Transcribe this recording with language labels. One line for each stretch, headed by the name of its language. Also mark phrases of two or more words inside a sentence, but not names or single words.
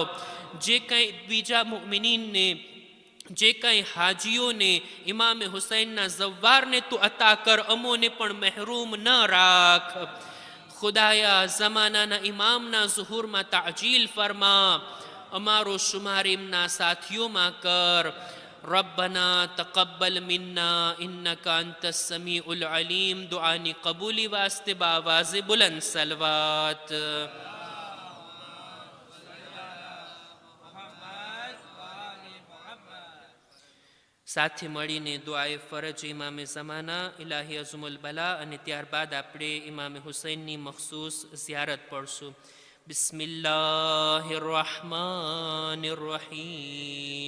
Gujarati: જે કંઈ બીજા મુઅમિનીનને, જે કંઈ હાજીઓને ઇમામે હુસૈનના ઝવ્વારને તું અતા કર, અમોને પણ મહેરૂમ ન રાખ. ખુદાયા ઝમાનાના ઇમામના ઝુહુરમાં તાજીલ ફરમા. અમારો શુમાર એમના સાથીઓમાં કર.
Arabic: ربنا تقبل منا إنك أنت السميع العليم.
Urdu: دعاني قبولي واسطے باواز بلند صلوات.
Gujarati: સાથે મળીને દુઆએ ફરજ ઇમામે ઝમાના ઇલાહી અઝમુલ બલા અને ત્યારબાદ આપણે ઇમામે હુસૈનની મખસૂસ ઝિયારત પડશું.
Arabic: بسم الله الرحمن الرحيم.